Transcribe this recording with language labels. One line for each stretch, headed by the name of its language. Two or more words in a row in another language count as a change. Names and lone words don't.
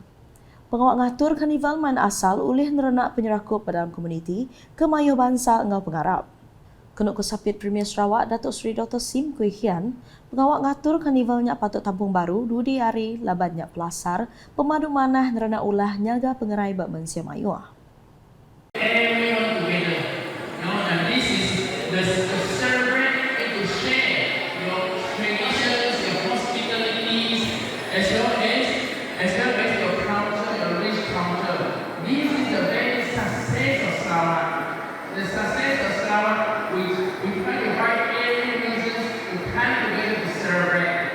Iban: Pengawak ngatur karnival main asal ulih nerenak penyerakup dalam komuniti ke mayuh bangsa ngau pengarap. Kenuk Kesapit Premier Sarawak Datuk Seri Dr. Sim Kui Hian, pengawak ngatur karnivalnya patut tampung baru dudi hari labannya pelasar pemadu manah nerenak ulah nyaga pengerai bak mensia mayuh.
English: Everyone together. And this is the celebrate and to share your traditions, your hospitalities, as well as your culture, your rich culture. This is the very success of Sarawak. The success of Sarawak, we try to find every reason to come together to celebrate.